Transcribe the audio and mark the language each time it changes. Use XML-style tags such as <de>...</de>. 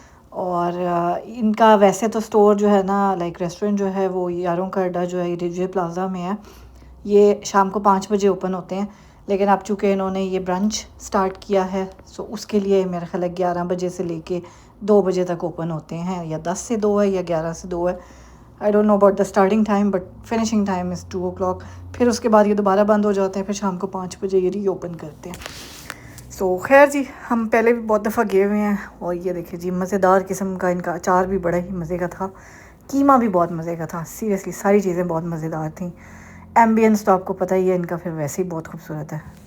<ur>اور ان کا ویسے تو اسٹور جو ہے نا لائک ریسٹورنٹ جو ہے وہ یاروں کا اڈا جو ہے ریجوے پلازا میں ہے. یہ شام کو 5 بجے اوپن ہوتے ہیں، لیکن اب چونکہ انہوں نے یہ برنچ سٹارٹ کیا ہے سو اس کے لیے میرا خیال ہے 11 بجے سے لے کے 2 بجے تک اوپن ہوتے ہیں، یا 10 سے 2 ہے یا 11 سے 2 ہے.</ur> <en>I don't know about the starting time but finishing time is 2 o'clock.</en> <ur>پھر اس کے بعد یہ دوبارہ بند ہو جاتے ہیں، پھر شام کو 5 بجے یہ ری اوپن کرتے ہیں. سو خیر جی، ہم پہلے بھی بہت دفعہ گئے ہوئے ہیں. اور یہ دیکھیں جی مزیدار قسم کا ان کا اچار بھی بڑا ہی مزے کا تھا، قیمہ بھی بہت مزے کا تھا. سیریسلی ساری چیزیں بہت مزیدار تھیں. ایمبینس تو آپ کو پتہ ہی ہے ان کا پھر ویسے ہی بہت خوبصورت ہے.</ur>